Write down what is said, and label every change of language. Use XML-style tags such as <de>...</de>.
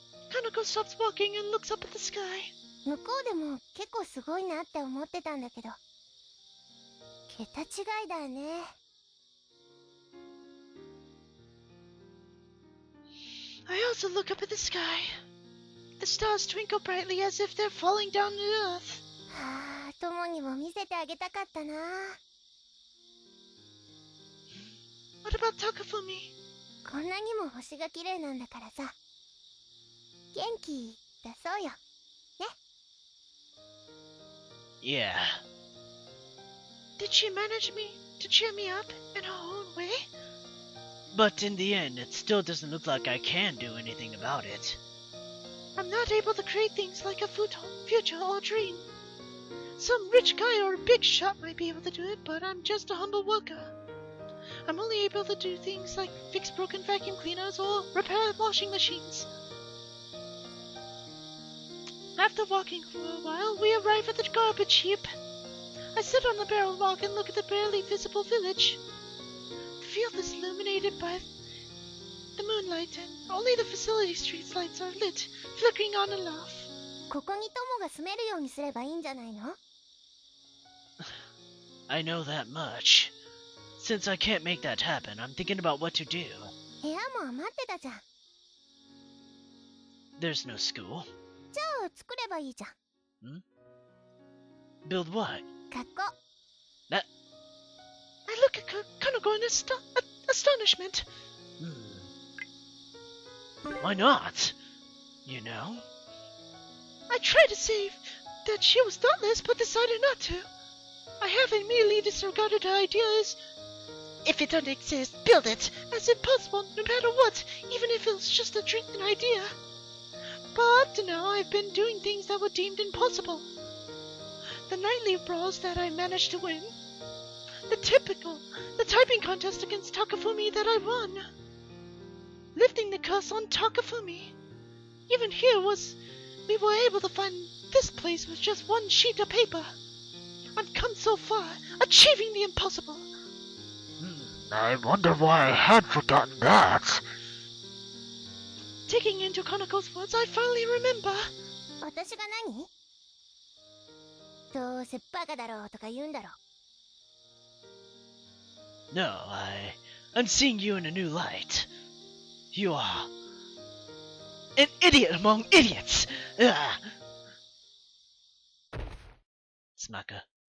<en>Kanako stops walking and looks up at the sky.</en> <ja>向こうでも結構すごいなって思ってたんだけど、桁違いだね。</ja> <en>I also look up at the sky. The stars twinkle brightly as if they're falling down to earth.</en> <ja>はあ、友にも見せてあげたかったな。</ja> <en>What about Takafumi?</en> <ja>こんなにも星が綺麗なんだからさ、元気出そうよ。</ja> <en>Yeah. Did she manage to cheer me up in her own way? But in the end, it still doesn't look like I can do anything about it. I'm not able to create things like a future or dream. Some rich guy or a big shot might be able to do it, but I'm just a humble worker. I'm only able to do things like fix broken vacuum cleaners or repair washing machines. After walking for a while, we arrive at the garbage heap. I sit on the barrel walk and look at the barely visible village. The field is illuminated by the moonlight, and only the facility street lights are lit, flickering on and off.</en> <ja>ここに友が住めるようにすればいいんじゃないの？</ja> <en>I know that much. Since I can't make that happen, I'm thinking about what to do.</en> <ja>部屋も余ってたじゃん。</ja> <en>There's no school.</en> <ja>じゃあ作ればいいじゃん。</ja> <en>Build what?</en> <ja>学校。</ja> <en>I look at Kanako in astonishment. Why not? You know? I tried to say that she was thoughtless, but decided not to. I have immediately disregarded her idea as, if it doesn't exist, build it, as impossible no matter what, even if it was just a an idea. But now I've been doing things that were deemed impossible. The nightly brawls that I managed to win. The typing contest against Takafumi that I won. Lifting the curse on Takafumi. Even here we were able to find this place with just one sheet of paper. I've come so far, achieving the impossible. I wonder why I had forgotten that. Taking into Kanako's words, I finally remember.</en> <ja>私が何？どうせバカだろうとか言うんだろ。</ja> <en>No, I'm seeing you in a new light. You are an idiot among idiots. Smaka.</en>